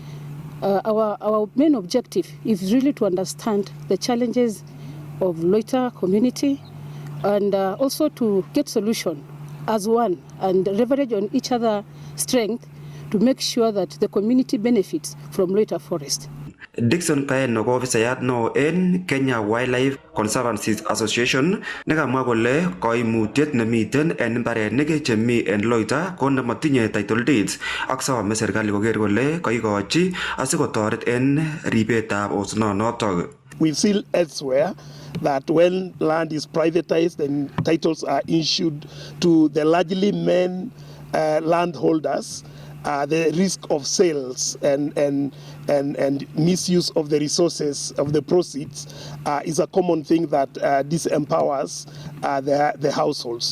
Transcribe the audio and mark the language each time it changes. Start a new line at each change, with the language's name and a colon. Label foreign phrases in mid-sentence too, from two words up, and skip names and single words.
English: Our main objective is really to understand the challenges of Loita community, and also to get solution as one and leverage on each other's strength to make sure that the community benefits from Loita Forest.
Kalenjin: Dixon Kaeno ko ofisayat no en Kenya Wildlife Conservancy Association nekamwa kole koimutiet nemiten en mbarenik chemi en Loita ko nematinye
English: title deeds
Kalenjin: ak some serikali koker kole kaikochi asikotoret en ribetab osnonotok. We've seen elsewhere that when land is privatized and titles are issued to the largely men landholders, the risk of sales and misuse of the resources of the proceeds is a common thing that disempowers the households.